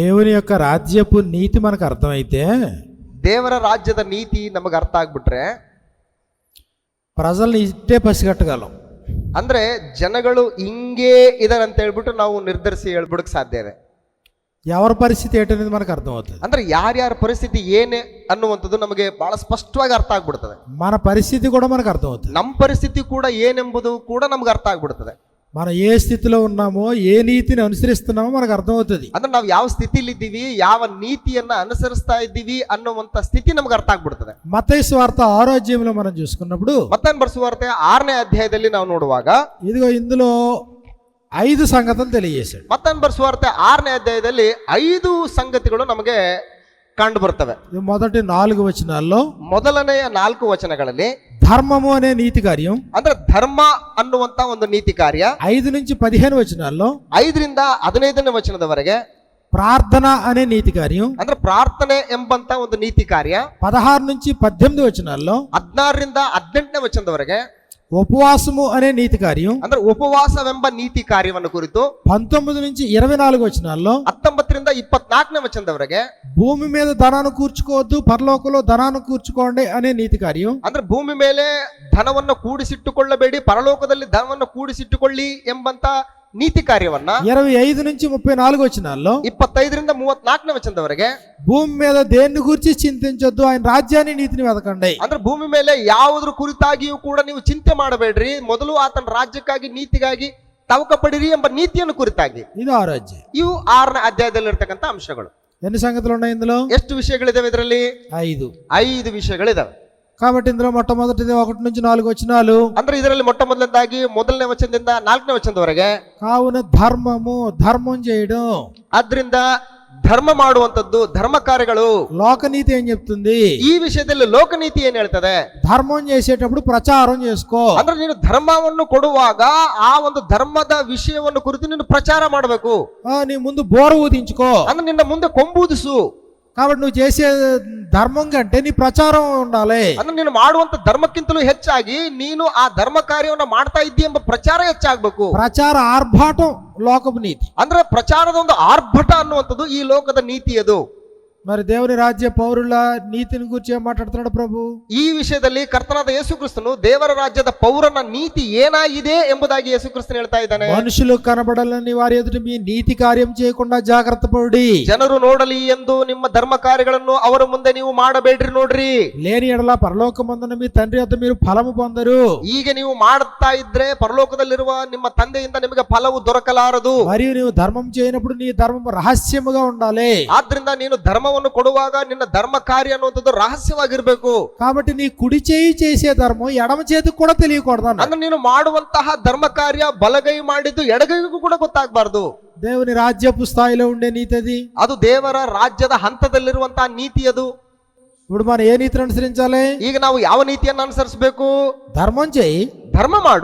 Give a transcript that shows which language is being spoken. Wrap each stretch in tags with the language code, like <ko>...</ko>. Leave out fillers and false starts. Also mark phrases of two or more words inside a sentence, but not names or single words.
<te>దేవుని యొక్క రాజ్యపు నీతి మనకు అర్థమైతే,</te> <kn>ದೇವರ ರಾಜ್ಯದ ನೀತಿ ನಮಗೆ ಅರ್ಥ ಆಗ್ಬಿಟ್ರೆ</kn> <te>ప్రజల్ని ఇట్టే పసిగట్టగలం.</te> <kn>ಅಂದ್ರೆ ಜನಗಳು ಹಿಂಗೇ ಇದಾರೆ ಅಂತ ಹೇಳ್ಬಿಟ್ಟು ನಾವು ನಿರ್ಧರಿಸಿ ಹೇಳ್ಬಿಡಕ್ ಸಾಧ್ಯ ಇದೆ.</kn> <te>ఎవరి పరిస్థితి ఏంటనేది మనకు అర్థమవుతుంది.</te> <kn>ಅಂದ್ರೆ ಯಾರ್ಯಾರ ಪರಿಸ್ಥಿತಿ ಏನೇ ಅನ್ನುವಂಥದ್ದು ನಮಗೆ ಬಹಳ ಸ್ಪಷ್ಟವಾಗಿ ಅರ್ಥ ಆಗ್ಬಿಡ್ತದೆ.</kn> <te>మన పరిస్థితి కూడా మనకు అర్థమవుతుంది.</te> <kn>ನಮ್ಮ ಪರಿಸ್ಥಿತಿ ಕೂಡ ಏನೆಂಬುದು ಕೂಡ ನಮ್ಗೆ ಅರ್ಥ ಆಗ್ಬಿಡ್ತದೆ.</kn> <te>మనం ఏ స్థితిలో ఉన్నామో, ఏ నీతిని అనుసరిస్తున్నామో మనకు అర్థమవుతుంది.</te> <kn>ಅಂದ್ರೆ ನಾವು ಯಾವ ಸ್ಥಿತಿಲಿ ಇದ್ದೀವಿ, ಯಾವ ನೀತಿಯನ್ನ ಅನುಸರಿಸ್ತಾ ಇದ್ದೀವಿ ಅನ್ನುವಂತ ಸ್ಥಿತಿ ನಮ್ಗೆ ಅರ್ಥ ಆಗ್ಬಿಡ್ತದೆ.</kn> <te>మత్తయి సువార్త 6వ అధ్యాయంలో మనం చూసుకున్నప్పుడు,</te> <kn>ಮತ್ತಾಯನ ಬರೆಸುವಾರ್ತೆ 6ನೇ ಅಧ್ಯಾಯದಲ್ಲಿ ನಾವು ನೋಡುವಾಗ</kn> <te>ఇదిగో ఇందులో 5 సంగతులు తెలియజేశాడు.</te> <kn>ಮತ್ತಾಯನ ಬರೆಸುವಾರ್ತೆ 6ನೇ ಅಧ್ಯಾಯದಲ್ಲಿ 5 ಸಂಗತಿಗಳು ನಮಗೆ ಕಂಡು ಬರ್ತವೆ.</kn> <te>మొదటి 4 వచనాల్లో</te> <kn>ಮೊದಲನೆಯ 4 ವಚನಗಳಲ್ಲಿ</kn> <te>ధర్మము అనే నీతి కార్యం,</te> <kn>ಅಂದ್ರೆ ಧರ್ಮ ಅನ್ನುವಂತ ಒಂದು ನೀತಿ ಕಾರ್ಯ,</kn> <te>5 నుంచి 15 వచనాల్లో</te> <kn>5ರಿಂದ 15ನೇ ವಚನದವರೆಗೆ</kn> <te>ప్రార్థన అనే నీతి కార్యం,</te> <kn>ಅಂದ್ರೆ ಪ್ರಾರ್ಥನೆ ಎಂಬಂತ ಒಂದು ನೀತಿ ಕಾರ್ಯ,</kn> <te>16 నుంచి 18 వచనాల్లో</te> <kn>16ರಿಂದ 18ನೇ ವಚನದವರೆಗೆ</kn> <te>ఉపవాసము అనే నీతి కార్యం,</te> <kn>ಅಂದ್ರೆ ಉಪವಾಸವೆಂಬ ನೀತಿ ಕಾರ್ಯವನ್ನು ಕುರಿತು</kn> <te>19 నుంచి 24 వచనాల్లో</te> <kn>19ರಿಂದ 24ನೇ ವಚನದವರೆಗೆ</kn> <te>భూమి మీద ధనాన్ని కూర్చుకోవద్దు, పరలోకంలో ధనాన్ని కూర్చుకోండి అనే నీతి కార్యం,</te> <kn>ಅಂದ್ರೆ ಭೂಮಿ ಮೇಲೆ ಧನವನ್ನು ಕೂಡಿಸಿಟ್ಟುಕೊಳ್ಳಬೇಡಿ, ಪರಲೋಕದಲ್ಲಿ ಧನವನ್ನು ಕೂಡಿಸಿಟ್ಟುಕೊಳ್ಳಿ ಎಂಬಂತ ನೀತಿ ಕಾರ್ಯವನ್ನ</kn> <te>25 నుంచి 34 వచనాల్లో</te> <kn>25ರಿಂದ 34ನೇ ವಚನದವರೆಗೆ</kn> <te>భూమి మీద దేన్ని గురించి చింతించొద్దు, ఆయన రాజ్యాన్ని నీతిని వెతకండి.</te> <kn>ಅಂದ್ರೆ ಭೂಮಿ ಮೇಲೆ ಯಾವುದ್ರ ಕುರಿತಾಗಿಯೂ ಕೂಡ ನೀವು ಚಿಂತೆ ಮಾಡಬೇಡ್ರಿ, ಮೊದಲು ಆತನ ರಾಜ್ಯಕ್ಕಾಗಿ ನೀತಿಗಾಗಿ ತವಕ ಪಡಿರಿ ಎಂಬ ನೀತಿಯನ್ನು ಕುರಿತಾಗಿ.</kn> <te>ಇದು 6వ అధ్యాయం.</te> <kn>ಇವು 6ನೇ ಅಧ್ಯಾಯದಲ್ಲಿ ಇರ್ತಕ್ಕಂಥ ಅಂಶಗಳು.</kn> <te>ఎన్ని సంగతులు ఉన్నాయి ఇందులో?</te> <kn>ಎಷ್ಟು ವಿಷಯಗಳಿದಾವೆ ಇದರಲ್ಲಿ? 5 ವಿಷಯಗಳಿದಾವೆ.</kn> <te>కాబట్టి ఇందులో మొట్టమొదటిది 1 నుంచి 4 వచనాలు.</te> <kn>ಅಂದ್ರೆ ಇದರಲ್ಲಿ ಮೊಟ್ಟ ಮೊದಲನೇದಾಗಿ 1ನೇ ವಚನದಿಂದ 4ನೇ ವಚನದವರೆಗೆ</kn> <te>కావున ధర్మం చేయడం,</te> <kn>ಆದ್ರಿಂದ ಧರ್ಮ ಮಾಡುವಂತದ್ದು, ಧರ್ಮ ಕಾರ್ಯಗಳು.</kn> <te>లోకనీతి ఏం చెప్తుంది?</te> <kn>ಈ ವಿಷಯದಲ್ಲಿ ಲೋಕನೀತಿ ಏನ್ ಹೇಳ್ತದೆ?</kn> <te>ధర్మం చేసేటప్పుడు ప్రచారం చేసుకో.</te> <kn>ಅಂದ್ರೆ ನೀನು ಧರ್ಮವನ್ನು ಕೊಡುವಾಗ ಆ ಒಂದು ಧರ್ಮದ ವಿಷಯವನ್ನು ಕುರಿತು ನೀನು ಪ್ರಚಾರ ಮಾಡಬೇಕು.</kn> <te>నీ ముందు బోర ఊదించుకో.</te> <kn>ಅಂದ್ರೆ ನಿನ್ನ ಮುಂದೆ ಕೊಂಬೂದಿಸು.</kn> <te>కాబట్టి నువ్వు చేసే ధర్మం కంటే నీ ప్రచారం ఉండాలి.</te> <kn>ಅಂದ್ರೆ ನೀನು ಮಾಡುವಂತ ಧರ್ಮಕ್ಕಿಂತಲೂ ಹೆಚ್ಚಾಗಿ ನೀನು ಆ ಧರ್ಮ ಕಾರ್ಯವನ್ನು ಮಾಡ್ತಾ ಇದ್ದೀ ಎಂಬ ಪ್ರಚಾರ ಹೆಚ್ಚಾಗಬೇಕು.</kn> <te>ప్రచార ఆర్భాటం లోకపు నీతి.</te> <kn>ಅಂದ್ರೆ ಪ್ರಚಾರದ ಒಂದು ಆರ್ಭಟ ಅನ್ನುವಂಥದ್ದು ಈ ಲೋಕದ ನೀತಿ ಅದು.</kn> <te>మరి దేవుని రాజ్య పౌరుల నీతిని గురించి ఏం మాట్లాడుతున్నాడు ప్రభు?</te> <kn>ಈ ವಿಷಯದಲ್ಲಿ ಕರ್ತನಾದ ಯೇಸು ಕ್ರಿಸ್ತನು ದೇವರ ರಾಜ್ಯದ ಪೌರನ ನೀತಿ ಏನಾಗಿದೆ ಎಂಬುದಾಗಿ ಯೇಸು ಕ್ರಿಸ್ತನು ಹೇಳ್ತಾ ಇದ್ದಾನೆ.</kn> <te>మనుషులు కనబడాలని వారి ఎదుట మీ నీతి కార్యం చేయకుండా జాగ్రత్త పడి,</te> <kn>ಜನರು ನೋಡಲಿ ಎಂದು ನಿಮ್ಮ ಧರ್ಮ ಕಾರ್ಯಗಳನ್ನು ಅವರ ಮುಂದೆ ನೀವು ಮಾಡಬೇಡ್ರಿ. ನೋಡ್ರಿ,</kn> <te>లేని ఎడల పరలోకమందున మీ తండ్రి వద్ద మీరు ఫలము పొందరు.</te> <kn>ಈಗ ನೀವು ಮಾಡುತ್ತಾ ಇದ್ರೆ ಪರಲೋಕದಲ್ಲಿರುವ ನಿಮ್ಮ ತಂದೆಯಿಂದ ನಿಮಗೆ ಫಲವು ದೊರಕಲಾರದು.</kn> <te>మరియు నీవు ధర్మం చేయనప్పుడు నీ ధర్మం రహస్యముగా ఉండాలి.</te> <kn>ಆದ್ರಿಂದ ನೀನು ಧರ್ಮವನ್ನು ಕೊಡುವಾಗ ನಿನ್ನ ಧರ್ಮ ಕಾರ್ಯ ಅನ್ನುವಂಥದ್ದು ರಹಸ್ಯವಾಗಿರ್ಬೇಕು.</kn> <te>కాబట్టి నీ కుడి చేయి చేసే ధర్మం ఎడమ చేతికి కూడా తెలియకూడదు.</te> <kn>ಅಂದ್ರೆ ನೀನು ಮಾಡುವಂತಹ ಧರ್ಮ ಕಾರ್ಯ ಬಲಗೈ ಮಾಡಿದ್ದು ಎಡಗೈಗೂ ಕೂಡ ಗೊತ್ತಾಗಬಾರ್ದು.</kn> <te>దేవుని రాజ్యపు స్థాయిలో ఉండే నీతి అది.</te> <kn>ಅದು ದೇವರ ರಾಜ್ಯದ ಹಂತದಲ್ಲಿರುವಂತಹ ನೀತಿ ಅದು.</kn> <te>ఇప్పుడు మనం ఏ నీతిని అనుసరించాలి?</te> <kn>ಈಗ ನಾವು ಯಾವ ನೀತಿಯನ್ನು ಅನುಸರಿಸಬೇಕು?</kn> <te>ధర్మం చేయి,</te> <kn>ಧರ್ಮ ಮಾಡು,</kn>